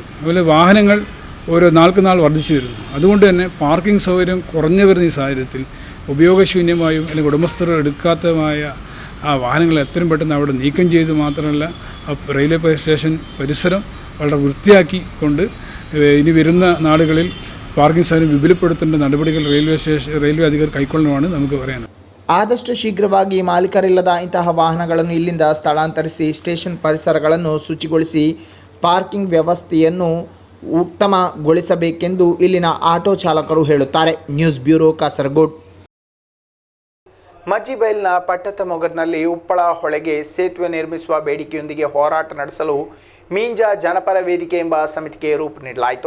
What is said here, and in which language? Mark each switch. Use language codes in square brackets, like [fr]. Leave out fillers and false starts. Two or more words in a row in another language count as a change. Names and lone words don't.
[ml] അതുപോലെ വാഹനങ്ങൾ ഓരോ നാൾക്ക് നാൾ വർദ്ധിച്ചു വരുന്നു. അതുകൊണ്ട് തന്നെ പാർക്കിംഗ് സൗകര്യം കുറഞ്ഞു വരുന്ന ഈ സാഹചര്യത്തിൽ ഉപയോഗശൂന്യമായും അല്ലെങ്കിൽ ഉടമസ്ഥർ എടുക്കാത്തതുമായ ആ വാഹനങ്ങൾ എത്രയും പെട്ടെന്ന് അവിടെ നീക്കം ചെയ്ത് മാത്രമല്ല [en] railway station [ml] പരിസരം വളരെ വൃത്തിയാക്കിക്കൊണ്ട് ഇനി വരുന്ന നാളുകളിൽ പാർക്കിംഗ് സൗകര്യം വിപുലപ്പെടുത്തേണ്ട നടപടികൾ റെയിൽവേ അധികൃതർ കൈക്കൊള്ളണമെന്നാണ് നമുക്ക് പറയാനുള്ളത്. [kn] ಆದಷ್ಟು ಶೀಘ್ರವಾಗಿ ಮಾಲೀಕರಿಲ್ಲದ ಇಂತಹ ವಾಹನಗಳನ್ನು ಇಲ್ಲಿಂದ ಸ್ಥಳಾಂತರಿಸಿ ಸ್ಟೇಷನ್ ಪರಿಸರಗಳನ್ನು ಶುಚಿಗೊಳಿಸಿ ಪಾರ್ಕಿಂಗ್ ವ್ಯವಸ್ಥೆಯನ್ನು ಉತ್ತಮಗೊಳಿಸಬೇಕೆಂದು ಇಲ್ಲಿನ ಆಟೋ ಚಾಲಕರು ಹೇಳುತ್ತಾರೆ. [en] news bureau [kn] ಕಾಸರಗೋಡು. ಮಜಿಬೈಲ್ನ ಪಟ್ಟತ ಮೊಗರ್ನಲ್ಲಿ ಉಪ್ಪಳ ಹೊಳೆಗೆ ಸೇತುವೆ ನಿರ್ಮಿಸುವ ಬೇಡಿಕೆಯೊಂದಿಗೆ ಹೋರಾಟ ನಡೆಸಲು ಮೀಂಜಾ ಜನಪರ ವೇದಿಕೆ ಎಂಬ ಸಮಿತಿಗೆ ರೂಪ ನೀಡಲಾಯಿತು.